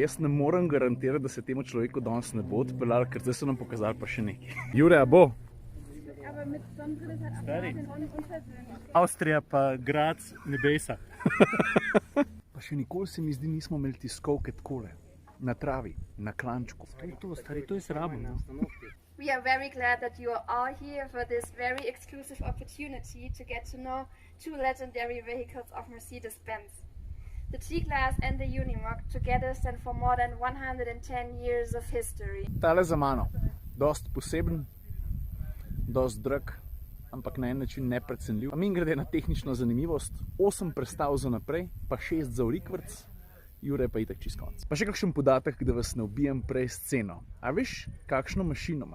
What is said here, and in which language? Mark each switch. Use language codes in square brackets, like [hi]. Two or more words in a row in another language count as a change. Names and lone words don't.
[sl] Jaz ne morem garantirati, da se temu človeku danes ne bo odpeljal, ker zdaj so nam pokazali pa še nekaj. Jure, a bo? Stari, Avstrija pa Graz nebesa. Pa še nikoli se mi zdi, nismo imeli tiskovke takole. Na travi, na klančku. To je to, stari, to je srabo. [en] We are very glad that you are all here for this very exclusive opportunity to get to know two legendary vehicles of Mercedes-Benz. The G-Class and the Unimog together stand for more than 110 years of history. [sl] Tale za mano. Dost poseben, dost drag, ampak na en način neprecenljiv. A min grede na tehnično zanimivost, 8 prestav za naprej, pa 6 za rikvrc, Jure pa itak čist konc. Pa še kakšen podatek, da vas ne ubijem prej s ceno. A veš, kakšno mašino ima?